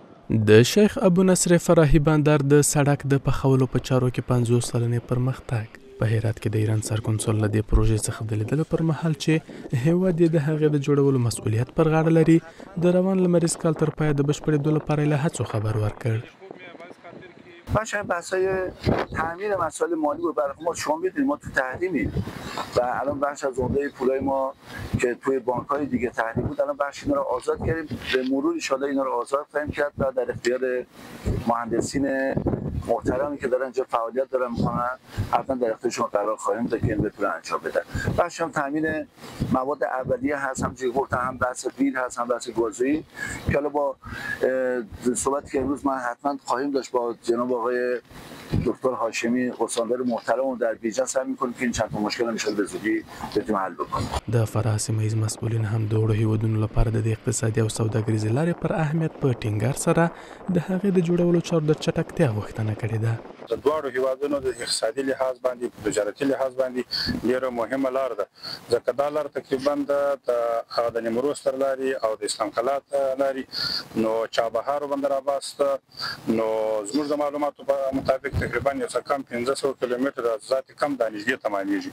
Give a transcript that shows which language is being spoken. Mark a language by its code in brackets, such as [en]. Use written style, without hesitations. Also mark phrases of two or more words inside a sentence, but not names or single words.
[ps] د شیخ ابو نصر فراهی بندر د سړک د پخولو په چارو کې 50 سلنې پرمختګ په هرات کې د ایران سرکنسول له دې پروژې څخه د لیدلو پر مهال چې هیواد د هغې د جوړولو مسؤلیت پر غاړه لري د روان لمریز کال تر پایه د بشپړېدو لپاره له هڅو خبر ورکړ. [fa] باشه بحث‌های تعمیر مسائل مالی بود برای ما. شما می‌دونید ما تو تحریمیم و الان بخش از عمده پولای ما که توی بانک‌های دیگه تحریم بود الان بخش اینا رو آزاد کردیم. به مرور ان شاءالله اینا رو آزاد خواهیم کرد و در اختیار مهندسین محترمی که دارن اینجا فعالیت دارن می‌کنن حتما در اختیارشون قرار خواهیم داد که این بتونن انجام بدن. بخش هم تامین مواد اولیه هست، هم گفتم هم بحث بیل هست، هم بحث گازوئیل که حالا با صحبتی که امروز من حتما خواهیم داشت با جناب آقای دکتر هاشمی استاندار محترم در بیجان سعی می‌کنیم که این چند تا مشکل ان شاءالله به زودی بتونیم حل بکنیم. [ps] د فراه سیمه ییز مسؤلین هم د وړو هیوادونو لپاره د اقتصادي او سوداګریزې لارې پر اهمیت په ټینګار سره د هغې د جوړولو چارو د چټکتیا غوښتنه کړې ده. د دواړو هیوادونو د اقتصادي لحاظ باندې په تجارتي لحاظ باندې ډېره مهمه لار ده ځکه دا لار تقریبا د نیمروز تر لارې او د اسلام قلعه لارې نو چابهار او بندر عباس نو زموږ د معلوماتو په مطابق تقریبا یو څه کم 1500 کیلومتر ذات کم د نږدې تمامېږي.